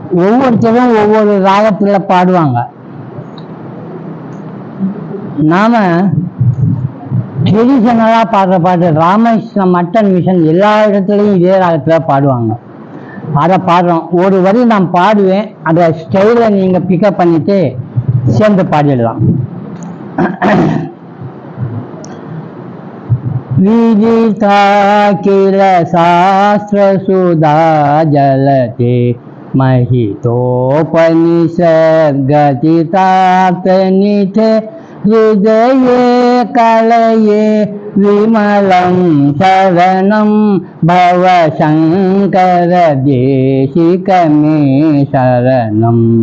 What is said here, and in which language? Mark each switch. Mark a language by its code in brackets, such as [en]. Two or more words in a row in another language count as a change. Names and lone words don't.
[ta] ஒவ்வொருத்தரும் ஒவ்வொரு ராகத்துல பாடுவாங்க. நாம ட்ரெடிஷனலா பாடுற பாட்டு ராமகிருஷ்ண மட்டன் மிஷன் எல்லா இடத்துலையும் இதே ராகத்துல பாடுவாங்க. அதை பாடுறோம். ஒரு வரி நான் பாடுவேன், அதை ஸ்டைல நீங்க பிக்கப் பண்ணிட்டு சேர்ந்து பாடிடலாம். [sa] विदिता किल शास्त्र सुधा जलते महितोपनिषद गतितार्थ निठे हृदये कलये विमलं शरणं भव शंकर देशिकमे शरणं